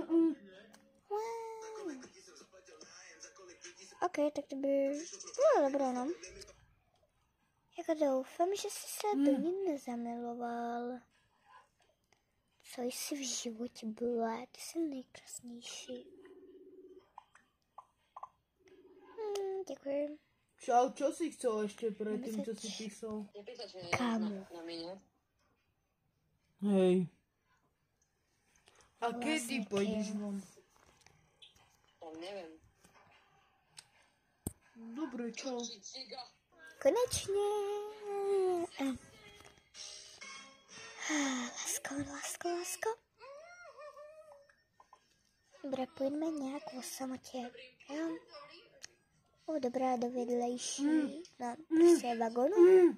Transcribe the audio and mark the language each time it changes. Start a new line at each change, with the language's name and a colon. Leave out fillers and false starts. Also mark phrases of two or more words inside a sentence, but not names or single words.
Czech: Ok, tak to by bylo dobré, no. Jako doufám, že jsi se do ní nezamiloval. Co jsi v životě byla, ty jsi nejkrásnější. Děkuji.
Slovak: Čau, čo si chcel ještě predtým, čo si písal? Kámo. Hej. A kedy pôjdeš von? Neviem. Dobre, čau.
Czech: Konečně. Lásko. Dobré, pojďme nějak o samotě, jo? Dobrá, do vedlejší, no, prostě vagonu.